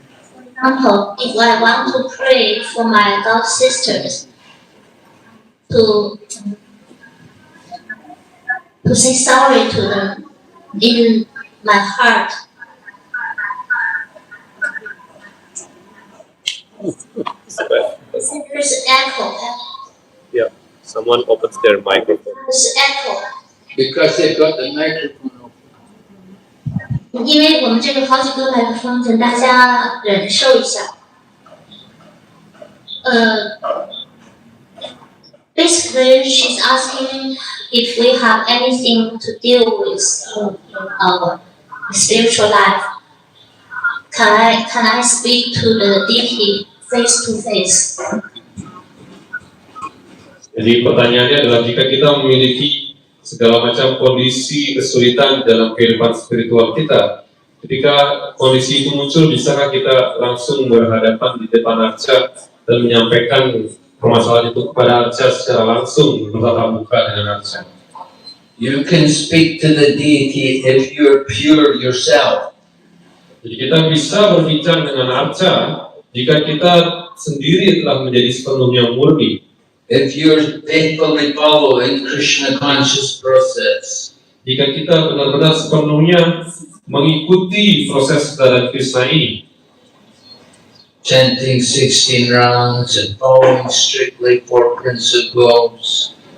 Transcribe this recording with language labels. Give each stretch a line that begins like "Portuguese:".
English: For example, if I want to pray for my god sisters to say sorry to them in my heart. There's echo. Yeah, someone opens their microphone. There's echo. Because they got the microphone open.
Chinese: 因为我们这个好几个麦克风，请大家忍受一下。
English: Basically, she's asking if we have anything to deal with in our spiritual life. Can I speak to the deity face to face?
Indonesian: Jadi pertanyaannya adalah jika kita memiliki segala macam kondisi kesulitan dalam kehidupan spiritual kita, ketika kondisi itu muncul, bisakah kita langsung berhadapan di depan Arca dan menyampaikan permasalahan itu kepada Arca secara langsung, bertatap muka dengan Arca?
English: You can speak to the deity if you're pure yourself.
Indonesian: Jadi kita bisa berbicara dengan Arca jika kita sendiri telah menjadi sepenuhnya murni.
English: If you're faithfully following Krishna conscious process.
Indonesian: Jika kita benar-benar sepenuhnya mengikuti proses kesadaran Krishna ini,
English: Chanting 16 rounds and following strictly 4 principles.